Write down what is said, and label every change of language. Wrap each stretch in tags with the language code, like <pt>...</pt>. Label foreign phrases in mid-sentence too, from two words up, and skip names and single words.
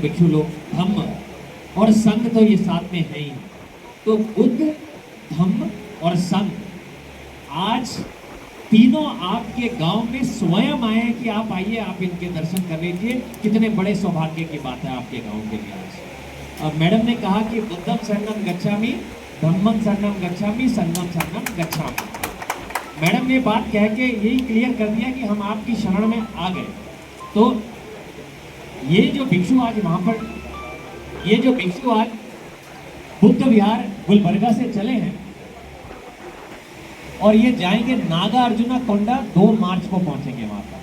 <hi>भिक्षु लोग धम्म और संघ तो ये साथ में है ही. तो बुद्ध, धम्म और संघ आज तीनों आपके गांव में स्वयं आए हैं कि आप आइए, आप इनके दर्शन कर लीजिए. कितने बड़े सौभाग्य की बात है आपके गांव के लिए आज. अब मैडम ने कहा कि</hi> <pi>बुद्धम शरणम गच्छामि, धम्मम शरणम गच्छामि,</pi> <hi>संघम शरणम गच्छामि. मैडम ने बात कह के यही क्लियर कर दिया कि हम आपकी शरण में आ गए. तो ये जो भिक्षु आज वहां पर, ये जो भिक्षु आज बुद्ध विहार गुलबर्गा से चले हैं और ये जाएंगे नागा अर्जुना कोंडा 2 मार्च को पहुंचेंगे वहां पर.</hi>